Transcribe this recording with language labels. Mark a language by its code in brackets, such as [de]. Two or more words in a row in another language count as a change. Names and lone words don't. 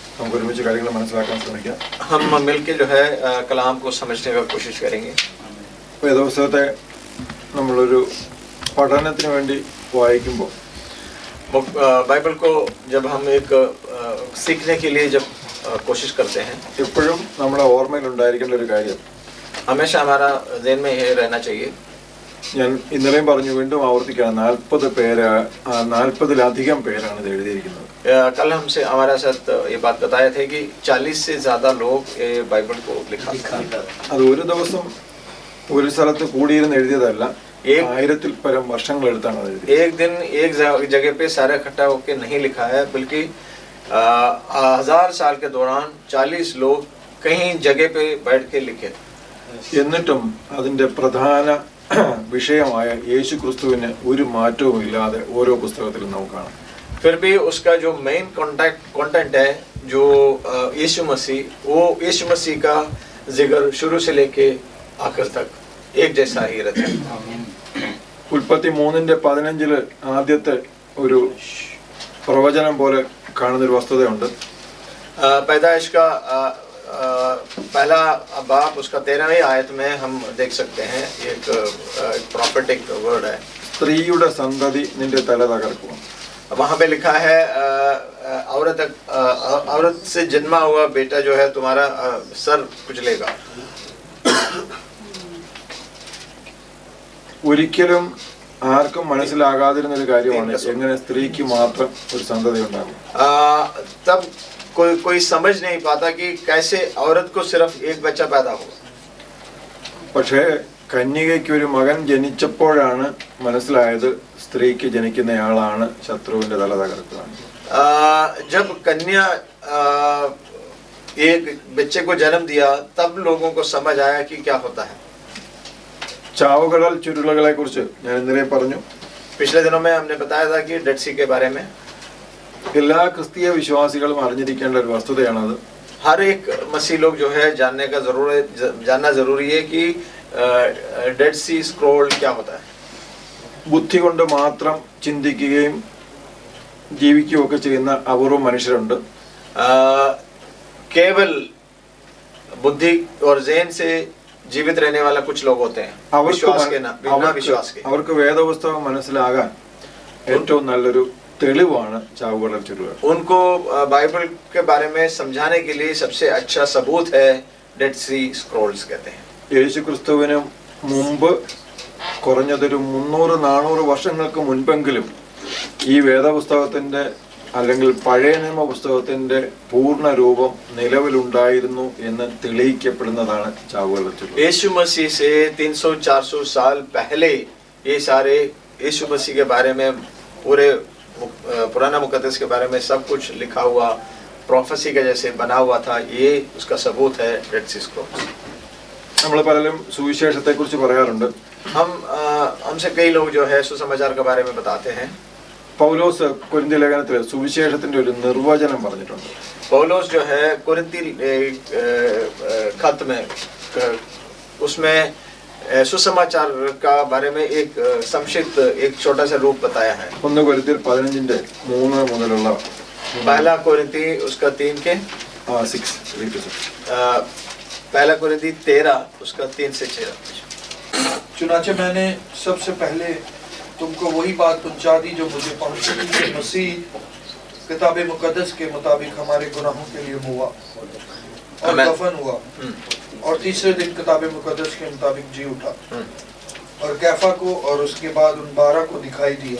[ml] നമുക്ക് ഒരുമിച്ച് കാര്യങ്ങൾ മനസ്സിലാക്കാൻ ശ്രമിക്കാം. [hi] हम मिलके जो है कलाम को समझने का कोशिश करेंगे. [ml] വേദപുസ്തകത്തെ നമ്മളൊരു പഠനത്തിന് വേണ്ടി വായിക്കുമ്പോൾ [hi] बाइबल को जब हम एक सीखने के लिए जब कोशिश करते हैं, [ml] എപ്പോഴും നമ്മുടെ ഓർമ്മയിൽ ഉണ്ടായിരിക്കേണ്ട ഒരു കാര്യം, [hi] हमेशा हमारा ज़हन में ये रहना चाहिए. [ml] ഞാൻ ഇന്നലെയും പറഞ്ഞു, വീണ്ടും ആവർത്തിക്കുകയാണ്, 40-ലധികം പേരാണ് ഇത് എഴുതിയിരിക്കുന്നത്. [hi] कल हमसे हमारे साथ ये बात बताए थे कि 40 से ज़्यादा लोग ये बाइबल को लिखा. [ml] അത് ഒരു ദിവസം ഒരു സ്ഥലത്ത് കൂടിയിരുന്ന് എഴുതിയതല്ല, 1000-ൽ പരം വർഷങ്ങൾ എടുത്താണ് അത് എഴുതിയത്. [hi] एक दिन एक जगह पे सारा इकट्ठा होकर नहीं लिखा है, बल्कि 1000 साल के दौरान 40 लोग कहीं जगह पे बैठ के लिखे. [ml] എന്നിട്ടും അതിന്റെ പ്രധാന വിഷയമായ യേശു ക്രിസ്തുവിന് ഒരു മാറ്റവും ഇല്ലാതെ ഓരോ പുസ്തകത്തിലും നമുക്ക് കാണാം. [hi] फिर भी उसका जो [en] main content [hi] है, जो यीशु मसीह, वो यीशु मसीह का जिक्र शुरू से लेके आखिर तक एक जैसा ही रहता है. [ml] ഉൽപ്പത്തി 3:15 ആദ്യത്തെ ഒരു പ്രവചനം പോലെ കാണുന്നൊരു വസ്തുതയുണ്ട്. [hi] पैदाइश का पहला बाब उसका 13वीं आयत में हम देख सकते हैं एक [en] prophetic word [hi] है, [ml] സ്ത്രീയുടെ സന്തതി നിന്റെ തല തകർക്കും. [hi] वहाँ पे लिखा है औरत से जन्मा हुआ बेटा जो है तुम्हारा सर कुचलेगा. [ml] ഒരിക്കലും ആർക്കും മനസ്സിലാകാതിരുന്നൊരു കാര്യമാണ് എങ്ങനെ സ്ത്രീക്ക് മാത്രം ഒരു സന്തതി ഉണ്ടാകും. [hi] तब कोई समझ नहीं पाता कि कैसे औरत को सिर्फ एक बच्चा पैदा होगा. [ml] പക്ഷേ കന്യകയ്ക്ക് ഒരു മകൻ ജനിച്ചപ്പോഴാണ് മനസ്സിലായത് സ്ത്രീക്ക് ജനിക്കുന്നയാളാണ് ശത്രുവിന്റെ തല തകർക്കുക. [hi] जब कन्या एक बच्चे को जन्म दिया, तब लोगों को समझ आया कि क्या होता है. [ml] ചാവുകടൽ ചുരുളകളെ കുറിച്ച് ഞാൻ ഇന്നലെ പറഞ്ഞു. [hi] पिछले दिनों में हमने बताया था कि डेड सी के बारे में. [ml] എല്ലാ ക്രിസ്തീയ വിശ്വാസികളും അറിഞ്ഞിരിക്കേണ്ട ഒരു വസ്തുതയാണത്. [hi] हर एक मसीह लोग जो है जानना जरूरी है कि डेड सी स्क्रॉल क्या होता है. [ml] ബുദ്ധി കൊണ്ട് മാത്രം ചിന്തിക്കുകയും ജീവിക്കുകയും ഒക്കെ ചെയ്യുന്ന അപൂർവം മനുഷ്യരുണ്ട്. [hi] केवल बुद्धि और ज़हन से जीवित रहने वाला कुछ लोग होते हैं, विश्वास के ना बिना विश्वास के. [ml] അവർക്ക് വേദപുസ്തകം മനസ്സിലാകാൻ ഏറ്റവും നല്ലൊരു തെളിവാണ് ചാവുകടൽ ചുരുളുകൾ. [hi] उनको बाइबल के बारे में समझाने के लिए सबसे अच्छा सबूत है डेड सी स्क्रॉल्स कहते हैं. [ml] യേശു ക്രിസ്തുവിന് മുമ്പ് കുറഞ്ഞതൊരു 300-400 വർഷങ്ങൾക്ക് മുൻപെങ്കിലും ഈ വേദപുസ്തകത്തിന്റെ അല്ലെങ്കിൽ പഴയ നിയമ പുസ്തകത്തിന്റെ പൂർണ്ണ രൂപം നിലവിലുണ്ടായിരുന്നു എന്ന് തെളിയിക്കപ്പെടുന്നതാണ് ചാവുകടൽ ചുരുൾ. [hi] यीशु मसीह से 300-400 साल पहले ये सारे यीशु मसीह के बारे में पूरे पुराना मुकद्दस के बारे में सब कुछ लिखा हुआ प्रोफेसी का जैसे बना हुआ था. ये उसका सबूत है डेड सी स्क्रॉल्स. [ml] നമ്മൾ പലരും സുവിശേഷത്തെ കുറിച്ച് പറയാറുണ്ട്. [hi] हमसे कई लोग जो है सुसमाचार के बारे में बताते हैं. [ml] പൗലോസ് കൊരിന്ത്യ ലേഖനത്തിൽ സുവിശേഷത്തിന്റെ ഒരു നിർവചനം പറഞ്ഞിട്ടുണ്ട്. [hi] पौलुस जो है कोरिन्थी खत में उसमें सुसमाचार का बारे में एक संक्षिप्त एक छोटा सा रूप बताया है. [ml] 1 കൊരിന്ത്യർ 15:3 മുതലുള്ള [hi] पहला कोरिन्थी उसका 3 के 6 पहला कोरिन्थी 13 उसका 3 से 6. चुनाचे मैंने सबसे पहले तुमको वही बात पहुंचा दी जो मुझे पहुंची कि मसीह किताब मुकद्दस के मुताबिक हमारे गुनाहों के लिए हुआ और दफन हुआ और तीसरे दिन किताब मुकद्दस के मुताबिक जी उठा और कैफा को और उसके बाद उन 12 को दिखाई दिया.